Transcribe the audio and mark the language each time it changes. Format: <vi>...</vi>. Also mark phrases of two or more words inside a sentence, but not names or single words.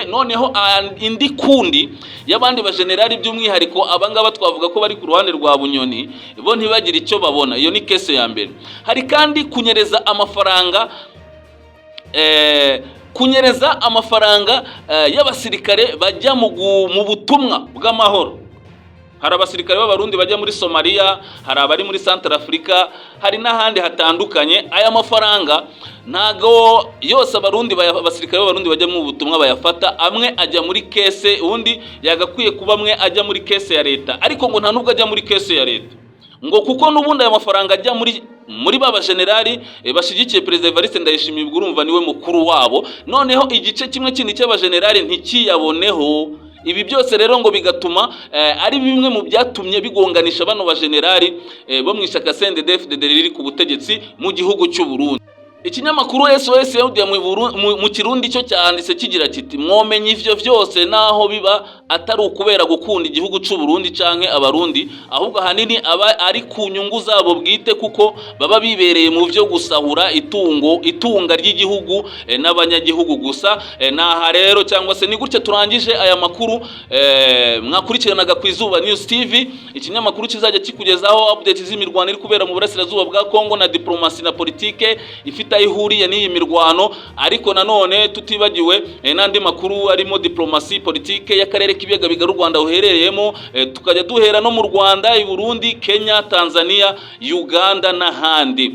<rw>Noneho indi kundi y'abandi bajenerali by'umwihariko abangaba twavuga ko bari ku ruhande rwa Bunyoni, bo ntibagira icyo babona. Iyo ni kese ya mbere. Hari kandi kunyereza amafaranga y'abasirikare bajya mu butumwa bw'amahoro. Hari abasirikare b'abarundi bajya muri Somalia, hari abari muri Central Africa, hari n'ahandi hatandukanye. Aya mafaranga ntago yose abasirikare b'abarundi bajya mu butumwa bayafata. Amwe ajya muri kese, undi yagakwiye kuba amwe ajya muri kese ya leta, ariko ngo nta nubwo ajya muri kese ya leta, ngo kuko n'ubundi aya mafaranga ajya muri baba generali bashigikiye Perezida Evariste Ndayishimiye, ubwo urumva niwe mukuru wabo. Noneho igice kimwe kindi cy'abajenerali ntikiyaboneho. Ibi byose rero ngo bigatuma ari bimwe mu byatumye bigonganisha bano bajenerali bo mu ishyaka CNDD-FDD riri ku butegetsi mu gihugu cy'u Burundi. Ikinyamakuru SOS Media mu Kirundi cyo cyanditse kigira kiti</rw> <rn>mwomenye ivyo vyose naho biba atari ukubera gukunda igihugu cy'u Burundi canke abarundi, ahubwo hanini aba ari ku nyungu zabo bwite, kuko baba bibereye mu vyo gusahura itunga ry'igihugu n'abanyagihugu gusa.</rn> <rw>Naha rero cyangwa se ni gutya turangije aya makuru. Mwakurikiranaga ku Izuba News TV, ikinyamakuru kizajya kikugezaho update z'imirwano iri kubera mu burasirazuba bwa Kongo na diplomasi na politike ifite ifite aho ihuriye n'iyi mirwano, ariko nanone tutibagiwe n'andi makuru arimo diplomasi politike y'akarere k'ibiyaga bigari u Rwanda uherereyemo, tukajya duhera no mu Rwanda, i Burundi, Kenya, Tanzania, Uganda n'ahandi.</rw>